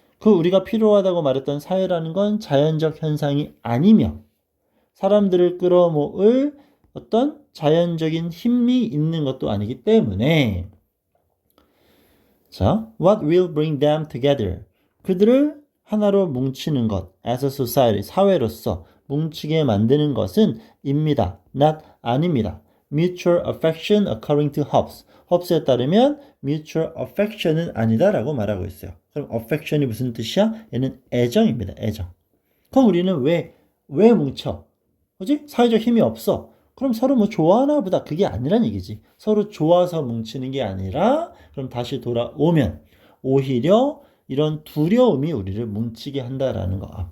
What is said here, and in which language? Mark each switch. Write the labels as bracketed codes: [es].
[ko] 우리가 필요하다고 말했던 사회라는 건 자연적 현상이 아니며 사람들을 끌어모을 어떤 자연적인 힘이 있는 것도 아니기 때문에 자, [en] what will bring them together? [ko] 그들을 하나로 뭉치는 것, [en] as a society, [ko] 사회로서 뭉치게 만드는 것은 입니다. not 아닙니다. [en] mutual affection according to Hobbes. [ko] 홉스에 따르면 mutual affection은 아니다라고 말하고 있어요. 그럼 affection이 무슨 뜻이야? 얘는 애정입니다. 애정. 그럼 우리는 왜 뭉쳐? 그지? 사회적 힘이 없어. 그럼 서로 뭐 좋아하나 보다. 그게 아니란 얘기지. 서로 좋아서 뭉치는 게 아니라 그럼 다시 돌아오면 오히려 이런 두려움이 우리를 뭉치게 한다라는 거.